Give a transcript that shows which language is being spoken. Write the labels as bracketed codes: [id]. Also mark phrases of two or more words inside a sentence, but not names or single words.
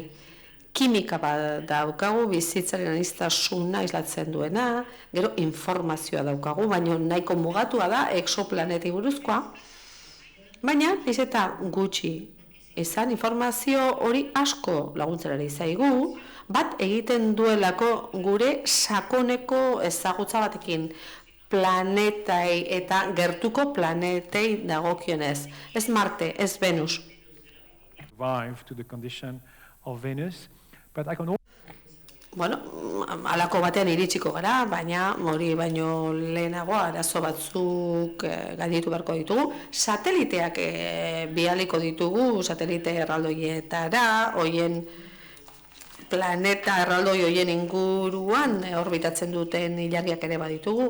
[eu] Kimika bat daukagu, bizitzaren aniztasuna islatzen duena, gero informazioa daukagu, baina nahiko mugatua da exoplaneti buruzkoa, baina ez eta gutxi izan informazio hori asko laguntzerari zaigu, bat egiten duelako gure sakoneko ezagutza batekin planetai eta gertuko planetei dagokionez. Ez Marte, ez Venus. [en] Survive to the condition of Venus, but I can [eu] Bueno, halako batean iritsiko gara, baina hori baino lehenago arazo batzuk gainditu beharko ditugu. Sateliteak bialiko ditugu, satelite erraldoietara, hoien planeta erraldoi hoien inguruan orbitatzen duten ilargiak ere baditugu.